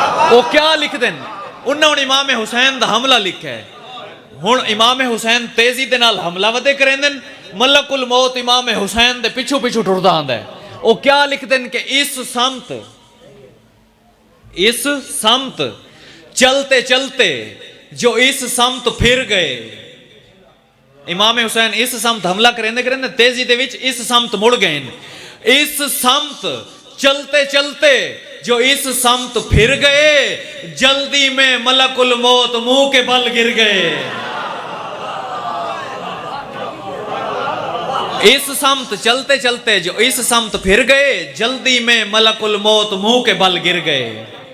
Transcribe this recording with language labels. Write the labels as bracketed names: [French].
[Saraiki] وہ کیا لکھ دن, انہوں نے امام حسین دا حملہ لکھا ہے. ہن امام حسین تیزی دے نال حملہ ودے کریں دن, ملک الموت امام حسین دے پچھو ٹردا آندا ہے. وہ کیا لکھ دن [Urdu] کہ اس سمت چلتے چلتے جو اس سمت پھر گئے. [Saraiki] امام حسین اس سمت حملہ کریں دے تیزی دے وچ اس سمت مڑ گئے. [Urdu] اس سمت چلتے چلتے جو اس سمت پھر گئے, جلدی میں ملک الموت منہ کے بل گر گئے. اس سمت چلتے چلتے جو اس سمت پھر گئے, جلدی میں ملک الموت منہ کے بل گر گئے.